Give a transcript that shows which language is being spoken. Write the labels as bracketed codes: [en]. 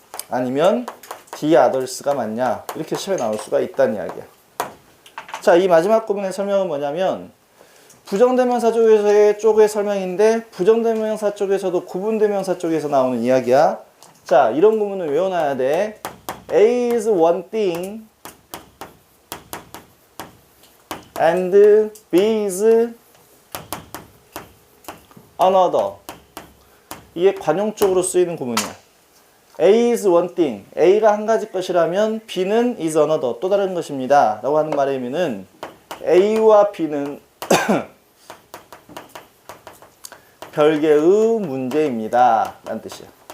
[ko] 아니면 the others가 맞냐 이렇게 시험에 나올 수가 있다는 이야기야. 자, 이 마지막 부분의 설명은 뭐냐면 부정대명사 쪽의 설명인데 부정대명사 쪽에서도 구분대명사 쪽에서 나오는 이야기야. 자, 이런 부분은 외워놔야 돼. [en] A is one thing and B is another. [ko] 이게 관용적으로 쓰이는 구문이야. [en] A is one thing. [ko] A가 한 가지 것이라면 B는 [en] is another. [ko] 또 다른 것입니다. 라고 하는 말의 의미는 A와 B는 별개의 문제입니다. 라는 뜻이야.